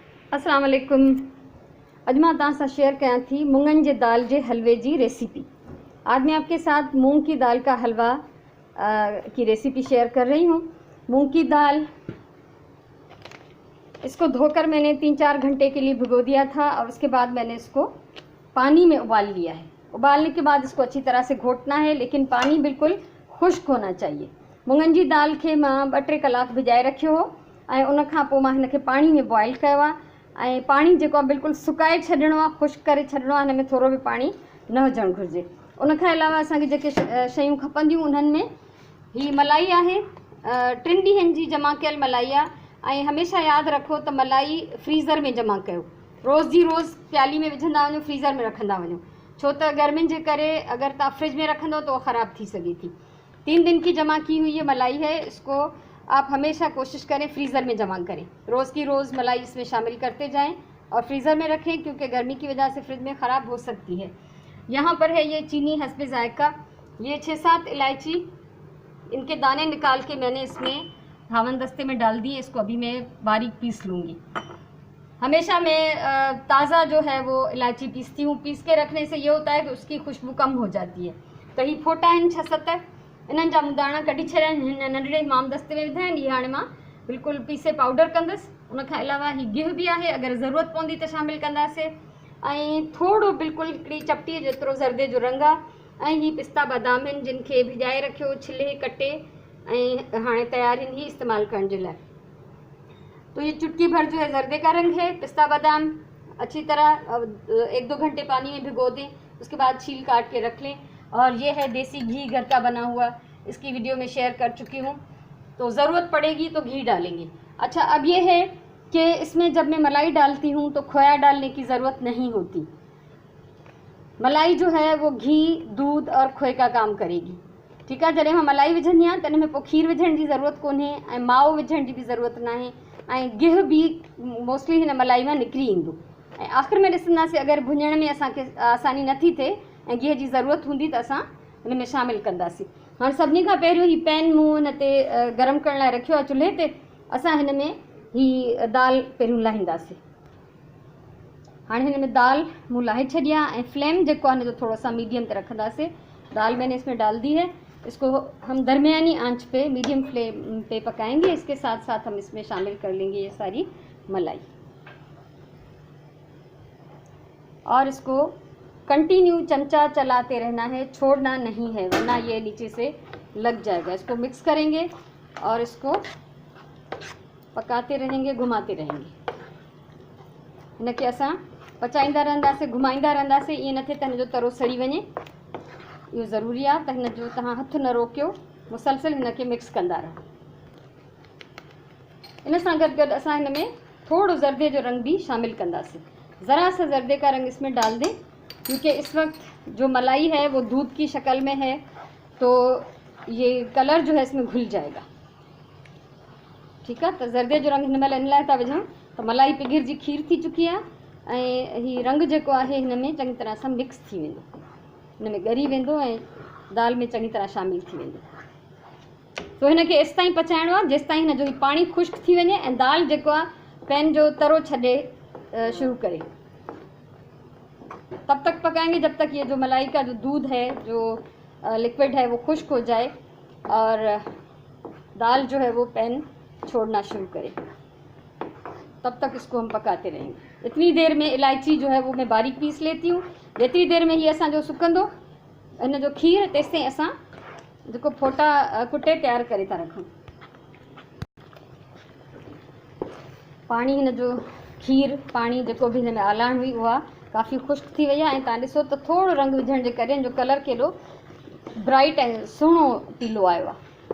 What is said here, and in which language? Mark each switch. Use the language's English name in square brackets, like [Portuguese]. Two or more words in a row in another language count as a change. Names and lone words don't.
[Arabic] السلام عليكم. [Sindhi] अॼु मां तव्हां सां शेयर कयां थी मुङनि जे दाल जे हलवे जी रेसिपी। [Urdu] آج میں آپ کے ساتھ مونگ کی دال کا حلوہ کی ریسپی شیئر کر رہی ہوں. مونگ کی دال، اس کو دھو کر میں نے 3-4 گھنٹے کے لیے بھگو دیا تھا اور اس کے بعد میں نے اس کو پانی میں ابال لیا ہے. ابالنے کے بعد اس کو اچھی طرح سے گھوٹنا ہے، لیکن پانی بالکل خشک ہونا چاہیے. [Sindhi] मुङनि जी दाल खे मां 2-3 कलाक भिजाए रखियो हो ऐं उन खां पोइ मां हिनखे पाणी में बॉइल कयो आहे ऐं पाणी जेको आहे बिल्कुलु सुकाए छॾिणो आहे, खुश्क करे छॾिणो आहे। हिन में थोरो बि पाणी न हुजणु घुरिजे। उन खां अलावा असांखे जेके शयूं खपंदियूं उन्हनि में ही मलाई आहे, 3 ॾींहंनि जी जमा कयल मलाई आहे। ऐं हमेशह यादि रखो त मलाई फ्रीज़र में जमा कयो, रोज़ जी रोज़ प्याली में विझंदा वञो, फ्रीज़र में रखंदा वञो, छो त गर्मियुनि जे करे अगरि तव्हां फ्रिज में रखंदो तो ख़राब थी सघे थी। [Urdu] 3 دن کی جمع کی ہوئی یہ ملائی ہے، اس کو آپ ہمیشہ کوشش کریں فریزر میں جمع کریں. روز کی روز ملائی اس میں شامل کرتے جائیں اور فریزر میں رکھیں، کیونکہ گرمی کی وجہ سے فریج میں خراب ہو سکتی ہے. یہاں پر ہے یہ چینی حسب ذائقہ، یہ 6-7 الائچی، ان کے دانے نکال کے میں نے اس میں دھاون دستے میں ڈال دیے. اس کو ابھی میں باریک پیس لوں گی۔ ہمیشہ میں تازہ جو ہے وہ الائچی پیستی ہوں. پیس کے رکھنے سے یہ ہوتا ہے کہ اس کی خوشبو کم ہو جاتی ہے. [Sindhi] त ही फोटा आहिनि 6-7, इन्हनि जा दाणा कढी छॾिया आहिनि, हिन नंढड़े माम दस्ते में विधा आहिनि। इहे हाणे मां बिल्कुलु पीसे पाउडर कंदसि। उन खां अलावा ही गिहु बि आहे, अगरि ज़रूरत पवंदी त शामिलु कंदासीं। ऐं थोरो बिल्कुलु हिकिड़ी चपटीअ जेतिरो ज़र्दे जो रंग आहे। ऐं ही पिस्ता बादाम आहिनि, जिन खे भिजाए रखियो, छिले कटे ऐं हाणे तयार आहिनि ही इस्तेमालु करण जे लाइ। [Urdu] تو یہ چٹکی بھر جو ہے زردے کا رنگ ہے. پستہ بادام اچھی طرح 1-2 گھنٹے پانی میں بھگو دیں، اس کے بعد چھیل کاٹ کے رکھ لیں. اور یہ ہے دیسی گھی گھر کا بنا ہوا، اس کی ویڈیو میں شیئر کر چکی ہوں، تو ضرورت پڑے گی تو گھی ڈالیں گے. اچھا، اب یہ ہے کہ اس میں جب میں ملائی ڈالتی ہوں تو کھویا ڈالنے کی ضرورت نہیں ہوتی. ملائی جو ہے وہ گھی، دودھ اور کھوئے کا کام کرے گی. ٹھیک ہے, [Sindhi] जॾहिं मां मलाई विझंदी आहियां त हिन में पोइ खीर विझण जी ज़रूरत कोन्हे ऐं माओ विझण जी बि ज़रूरत न आहे ऐं गिहु बि मोस्टली हिन मलाई मां निकिरी ईंदो। ऐं आख़िर में ॾिसंदासीं अगरि भुञण में असांखे आसानी नथी थिए ऐं गिह जी ज़रूरत हूंदी त असां हिन में शामिलु कंदासीं। हाणे सभिनी खां पहिरियों ही पैन मूं हिन ते गरम करण लाइ रखियो आहे चुल्हे ते। असां हिन में ही दाल पहिरियों लाहींदासीं। हाणे हिन में दाल मूं लाहे छॾी आहे ऐं फ्लेम जेको आहे हिन जो थोरो सा मीडियम ते रखंदासीं। [Urdu] دال میں نے اس میں ڈال دی ہے، اس کو ہم درمیانی آنچ پے [English] medium flame [Urdu] پے پکائیں گے. اس کے ساتھ ساتھ ہم اس میں شامل کر لیں گے یہ ساری ملائی اور اس کو کنٹینیو چمچہ چلاتے رہنا ہے، چھوڑنا نہیں ہے، ورنہ یہ نیچے سے لگ جائے گا. اس کو مکس کریں گے اور اس کو پکاتے رہیں گے، گھماتے رہیں گے. [Sindhi] इनके असां पचाईंदा रहंदासीं, घुमाईंदा रहंदासीं। ईअं न थिए त हिन जो तरो सड़ी वञे, इहो ज़रूरी आहे त हिन जो तव्हां हथु न रोकियो, मुसलसिल हिन खे मिक्स कंदा रहो। इन सां गॾु गॾु असां हिन में थोरो ज़र्दे जो रंग भी शामिल कंदासीं। [Urdu] ذرا سا زردے کا رنگ اس میں ڈال دیں، کیونکہ اس وقت جو ملائی ہے وہ دودھ کی شکل میں ہے، تو یہ کلر جو ہے اس میں گھل جائے گا. [Sindhi] ठीक है, तो ज़र्दे जो रंग हिन महिल इन लाइ था विझूं त मलाई पिघिरजी खीर थी चुकी आहे ऐं ही रंग जेको आहे हिन में चङी तरह सां मिक्स थी वेंदो, हिन में ॻरी वेंदो ऐं दाल में चङी तरह शामिल थी वेंदो। तो हिन खे एसि ताईं पचाइणो आहे जेसि ताईं हिन जो पाणी खुश्क थी वञे ऐं दाल जेको आहे पैन जो तरो छॾे शुरू करे। [Urdu] تب تک پکائیں گے جب تک یہ جو ملائی کا جو دودھ ہے، جو لیکوئڈ ہے، وہ خشک ہو جائے اور دال جو ہے وہ پین چھوڑنا شروع کرے. تب تک اس کو ہم پکاتے رہیں گے. اتنی دیر میں الائچی جو ہے وہ میں باریک پیس لیتی ہوں. [Sindhi] जेतिरी देर में ये असांजो सुकंदो हिन जो खीर, तेसि ताईं असां जेको फोटा कुटे तयारु करे था रखूं। पाणी हिन जो खीर पाणी जेको बि हिन में आलाण हुई उहा काफ़ी खुश्क थी वई आहे ऐं तव्हां ॾिसो त थोरो रंग विझण जे करे हिन जो कलर केॾो ब्राइट ऐं सुहिणो पीलो आयो आहे।